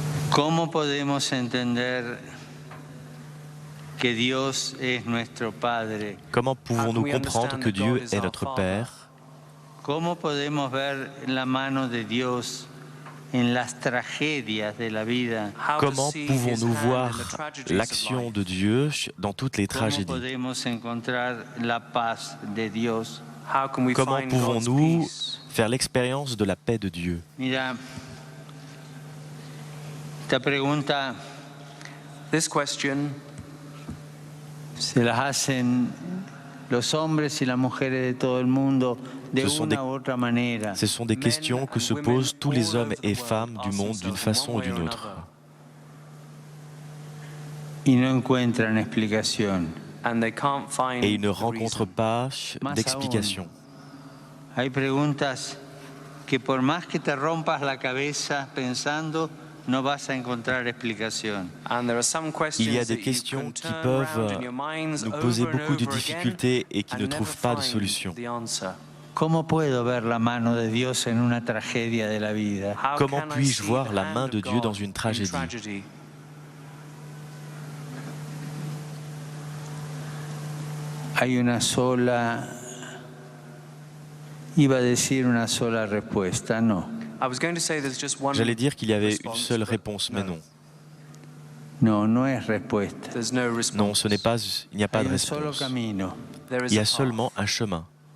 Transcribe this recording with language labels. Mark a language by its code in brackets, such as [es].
[es] ¿Cómo podemos entender que Dios es nuestro Padre? [fr] Comment pouvons-nous comprendre que Dieu est notre Père? [es] ¿Cómo podemos ver la mano de Dios en las tragedias de la vida? [fr] Comment pouvons-nous voir l'action de Dieu dans toutes les tragédies? [es] ¿Cómo podemos encontrar la paz de Dios? [fr] Comment pouvons-nous faire l'expérience de la paix de Dieu? [es] Mira, esta pregunta, [en] this question, [es] se las hacen los hombres y las mujeres de todo el mundo de una u otra manera. [fr] Ce sont des questions que se posent tous les hommes et femmes du monde d'une façon ou d'une autre. [es] Y no encuentran explicación. [fr] Et ils ne rencontrent pas d'explication. [es] Hay preguntas que por más que te rompas la cabeza pensando, no vas a encontrar explicación. [fr] Il y a des questions qui peuvent nous poser beaucoup de difficultés et qui ne trouvent pas de solution. [es] ¿Cómo puedo ver la mano de Dios en una tragedia de la vida? [fr] Comment puis-je voir la main de Dieu dans une tragédie? [es] Hay una sola, iba a decir una sola respuesta, no. [fr] J'allais dire qu'il y avait une seule réponse, mais non. [es] No, no es respuesta. [fr] Non, ce n'est pas, il n'y a pas de réponse. Il y a seulement un chemin.